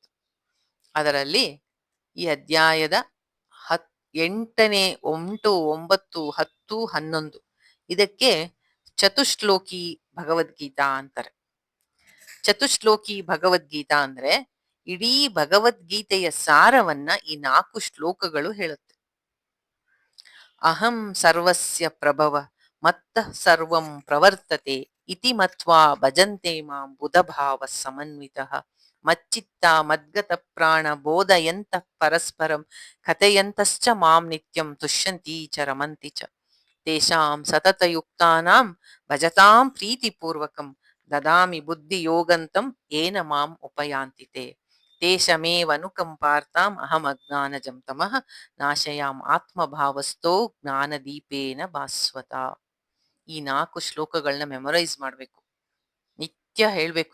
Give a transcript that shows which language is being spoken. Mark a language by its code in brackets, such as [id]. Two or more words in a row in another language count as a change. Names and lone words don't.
[kn] ಅದರಲ್ಲಿ ಈ ಅಧ್ಯಾಯದ 8ನೇ 8, 9, 10, 11 ಇದಕ್ಕೆ ಚತುಶ್ಲೋಕಿ ಭಗವದ್ಗೀತಾ ಅಂತಾರೆ. ಚತುಶ್ಲೋಕಿ ಭಗವದ್ಗೀತಾ ಅಂದ್ರೆ ಇಡೀ ಭಗವದ್ಗೀತೆಯ ಸಾರವನ್ನ ಈ 4 ಶ್ಲೋಕಗಳು ಹೇಳುತ್ತೆ. [sa] ಅಹಂ ಸರ್ವಸ್ಯ ಪ್ರಭವ ಮತ್ತಃ ಸರ್ವಂ ಪ್ರವರ್ತತೆ ಇತಿ ಮತ್ವಾ ಭಜಂತೆ ಮಾಂ ಬುಧಭಾವ ಸಮನ್ವಿತಃ ಮಚ್ಚಿತ್ತ ಮದ್ಗತ ಪ್ರಾಣ ಬೋಧಯಂತಃ ಪರಸ್ಪರಂ ಕಥೆಯಂತಶ್ಚ ಮಾಂ ನಿತ್ಯಂ ತುಷ್ಯಂತಿ ಚ ರಮಂತಿ ಚ ತೇಷಾಂ ಸತತಯುಕ್ತಾನಾಂ ಭಜತಾಂ ಪ್ರೀತಿಪೂರ್ವಕಂ ದದಾಮಿ ಬುದ್ಧಿ ಯೋಗಂತಂ ಏನ ಮಾಂ ಉಪಯಾಂತಿತೆ ತೇಷಮೇವನುಕಂಪಾರ್ತಾಂ ಅಹಂ ಅಜ್ಞಾನಜಂ ತಮಃ ನಾಶಯಾಮ್ ಆತ್ಮಭಾವಸ್ಥೋ ಜ್ಞಾನದೀಪೇನ ಭಾಸ್ವತ. [kn] ಈ 4 ಶ್ಲೋಕಗಳನ್ನ ಮೆಮೊರೈಸ್ ಮಾಡ್ಬೇಕು, ನಿತ್ಯ ಹೇಳ್ಬೇಕು.